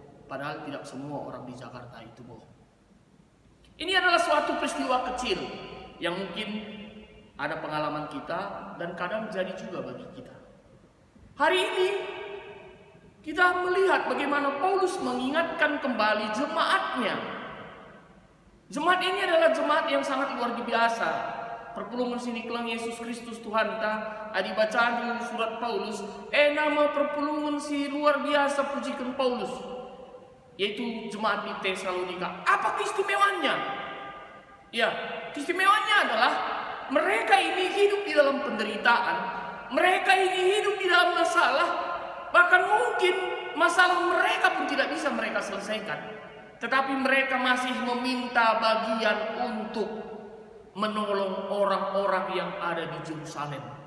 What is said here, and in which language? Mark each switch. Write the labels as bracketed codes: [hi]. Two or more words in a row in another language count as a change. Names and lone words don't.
[id] Padahal tidak semua orang di Jakarta itu bohong. Ini adalah suatu peristiwa kecil yang mungkin ada pengalaman kita dan kadang jadi juga bagi kita. Hari ini kita melihat bagaimana Paulus mengingatkan kembali jemaatnya. Jemaat ini adalah jemaat yang sangat luar biasa. [btx] Perpulungan sini kelang Yesus Kristus Tuhan ta adi [id] bacaan di surat [btx] Paulus. [id] Nama [btx] perpulungan si [id] luar biasa pujikan Paulus, yaitu jemaat di Tesalonika. Apa keistimewaannya? Ya, keistimewaannya adalah mereka ini hidup di dalam penderitaan, mereka ini hidup di dalam masalah, bahkan mungkin masalah mereka pun tidak bisa mereka selesaikan, tetapi mereka masih meminta bagian untuk menolong orang-orang yang ada di Yerusalem.